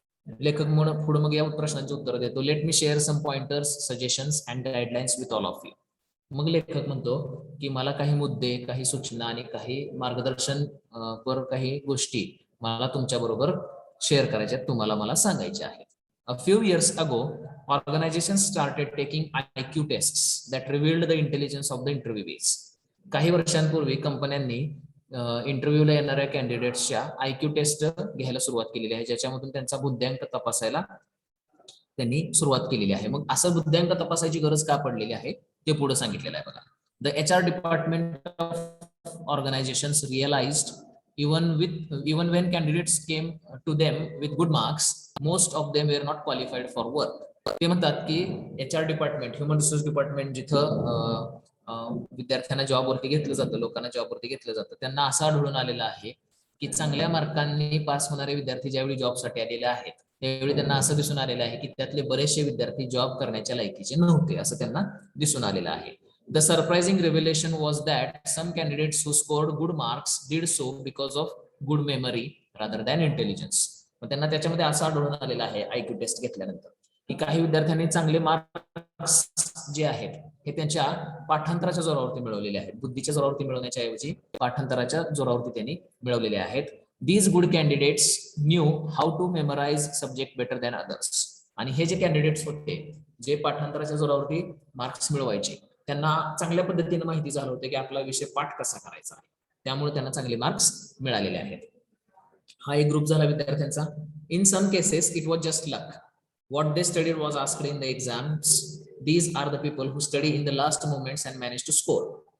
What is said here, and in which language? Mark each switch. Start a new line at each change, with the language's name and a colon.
Marathi: लेखक म्हणून पुढे मग या प्रश्नांची उत्तर देतो.
English: Let me share some pointers, suggestions and guidelines with all of you.
Marathi: मग लेखक म्हणतो की मला काही मुद्दे, काही सूचना आणि काही मार्गदर्शन पर काही गोष्टी मला तुमच्या बरोबर शेअर करायच्या आहेत, तुम्हाला मला सांगायच्या आहेत.
English: A few years ago, organizations started taking IQ tests that revealed the intelligence of the interviewees.
Marathi: काही वर्षांपूर्वी कंपन्यांनी इंटरव्ह्यूला येणाऱ्या कॅन्डिडेट्सच्या IQ टेस्ट घ्यायला सुरुवात केलेली आहे, ज्याच्यामधून त्यांचा बुद्ध्यांक तपासायला त्यांनी सुरुवात केलेली आहे. मग असं बुद्ध्यांक तपासायची गरज का पडलेली आहे ते पुढे सांगितलेलं आहे बघा.
English: The HR department of organisations realised even when candidates came to them with good marks, most of them were not qualified for work.
Marathi: ते म्हणतात की HR department, human resource department जिथं विद्यार्थ्यांना जॉबवरती घेतलं जातं, लोकांना जॉबवरती घेतलं जातं, त्यांना असं आढळून आलेलं आहे की चांगल्या मार्कांनी पास होणारे विद्यार्थी ज्यावेळी जॉबसाठी आलेले आहेत त्यावेळी त्यांना असं दिसून आलेलं आहे की त्यातले बरेचसे विद्यार्थी जॉब करण्याच्या लायकीचे नव्हते, असं त्यांना दिसून आलेलं आहे.
English: The surprising revelation was that some candidates who scored good marks did so because of good memory rather than intelligence.
Marathi: मग त्यांना त्याच्यामध्ये असं आढळून आलेलं आहे IQ टेस्ट घेतल्यानंतर की काही विद्यार्थ्यांनी चांगले मार्क्स जे आहेत हे त्यांच्या पाठांतराच्या जोरावरती मिळवलेले आहेत, बुद्धीच्या जोरावरती मिळवण्याच्या ऐवजी पाठांतराच्या जोरावरती त्यांनी मिळवलेले आहेत.
English: These good candidates knew how to memorize subject better than others.
Marathi: आणि हे जे कॅन्डिडेट्स होते जे पाठांतराच्या जोरावरती मार्क्स मिळवायचे त्यांना चांगल्या पद्धतीने माहिती झालं होतं की आपला विषय पाठ कसा करायचा आहे, त्यामुळे त्यांना चांगले मार्क्स मिळालेले आहेत. हा एक ग्रुप झाला विद्यार्थ्यांचा.
English: In some cases it was just luck. What they studied was asked in the exams. These are the people who study in the last moments and manage to score.